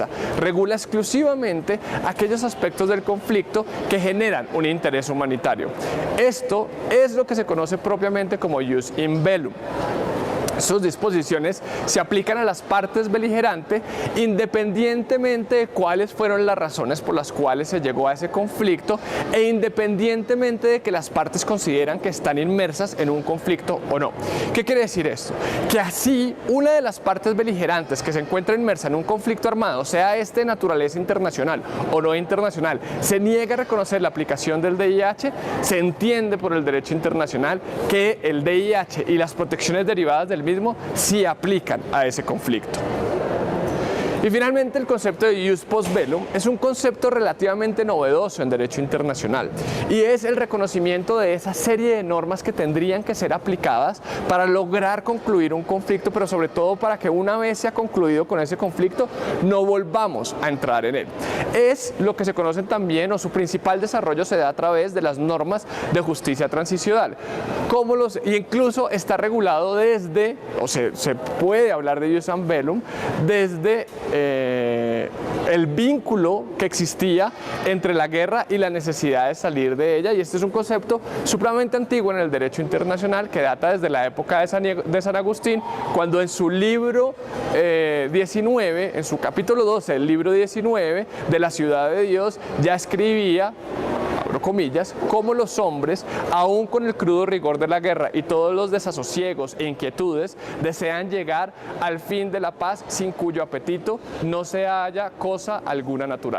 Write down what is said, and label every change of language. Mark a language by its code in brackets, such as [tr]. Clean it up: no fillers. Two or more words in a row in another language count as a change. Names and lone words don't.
[es] Regula exclusivamente aquellos aspectos del conflicto que generan un interés humanitario. Esto es lo que se conoce propiamente como [la] jus in bellum. [es] Sus disposiciones se aplican a las partes beligerantes independientemente de cuáles fueron las razones por las cuales se llegó a ese conflicto e independientemente de que las partes consideran que están inmersas en un conflicto o no. ¿Qué quiere decir esto? Que así una de las partes beligerantes que se encuentra inmersa en un conflicto armado, sea este de naturaleza internacional o no internacional, se niega a reconocer la aplicación del DIH, se entiende por el derecho internacional que el DIH y las protecciones derivadas del mismo sí aplican a ese conflicto. Y finalmente, el concepto de [la] jus post bellum [es] es un concepto relativamente novedoso en derecho internacional, y es el reconocimiento de esa serie de normas que tendrían que ser aplicadas para lograr concluir un conflicto, pero sobre todo para que una vez se ha concluido con ese conflicto no volvamos a entrar en él. Es lo que se conocen también, o su principal desarrollo se da a través de las normas de justicia transicional, y incluso está regulado desde, o se puede hablar de [la] jus ad bellum [es] desde el vínculo que existía entre la guerra y la necesidad de salir de ella, y este es un concepto supremamente antiguo en el derecho internacional que data desde la época de San Agustín, cuando en su libro 19, en su capítulo 12, el libro 19 de la Ciudad de Dios, ya escribía, abro comillas, cómo los hombres, aún con el crudo rigor de la guerra y todos los desasosiegos e inquietudes, desean llegar al fin de la paz, sin cuyo apetito no se halla cosa alguna natural.